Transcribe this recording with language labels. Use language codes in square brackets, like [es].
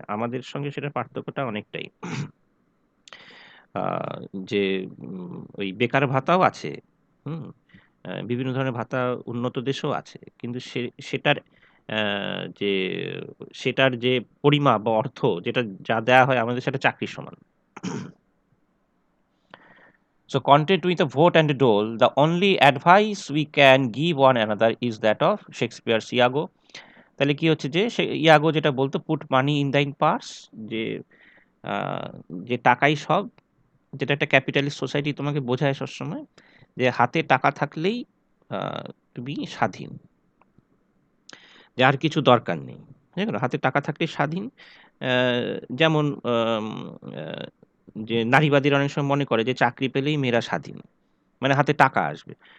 [bn] আমাদের সঙ্গে সেটার পার্থক্যটা অনেকটাই। আ যে ওই বেকার ভাতাও আছে। হুম? বিভিন্ন ধরনের ভাতা উন্নত দেশেও আছে। কিন্তু সেটার অ্যা যে সেটার যে পরিমাপ বা অর্থ যেটা যা দেয়া হয় আমাদের সেটা চাকরির সমান। [en] So content with a vote and a dole, the only advice we can give one another is that of Shakespeare's Iago. [bn] তাহলে কি হচ্ছে যে সে ইয়াগো যেটা বলতো [en] put money in thine purse, [bn] যে আ যে টাকাই সব, যেটা একটা ক্যাপিটালিস্ট সোসাইটি তোমাকে বোঝায় সবসময়, যে হাতে টাকা থাকলেই আ তুমি স্বাধীন। যে আর কিছু দরকার নেই। বুঝা গেল? হাতে টাকা থাকলেই স্বাধীন। অ্যা যেমন অ্যা যে নারীবাদীরা অনেক সময় মনে করে যে চাকরি পেলেই মেয়েরা স্বাধীন। মানে হাতে টাকা আসবে।